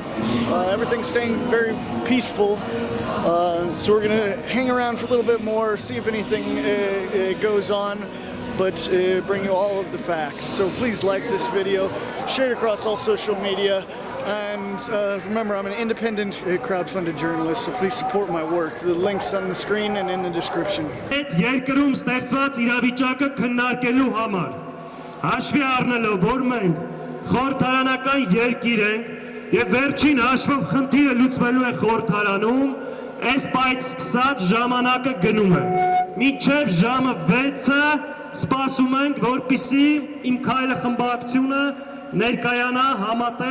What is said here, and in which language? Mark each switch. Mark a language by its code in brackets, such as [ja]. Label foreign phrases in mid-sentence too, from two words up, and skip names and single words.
[en] Everything's staying very peaceful. So we're going to hang around for a little bit more, see if anything goes on, but bring you all of the facts. So please like this video, share it across all social media, and remember, I'm an independent crowdfunded journalist, so please support my work. The link's on the screen and in the description. [hy] Այդ երկրում ստեղծված իրավիճակը քննարկելու համար հաշվի առնելով, որ մենք խորհրդարանական երկիր ենք եւ վերջին հաշվով խնդիրը լուծվելու է խորհրդարանում, այս բայց սկսած ժամանակը գնում է։ Մինչև ժամը 6-ը սպասում ենք, որպեսզի իմ քայլը խմբակցությունը ներկայանա համատեղ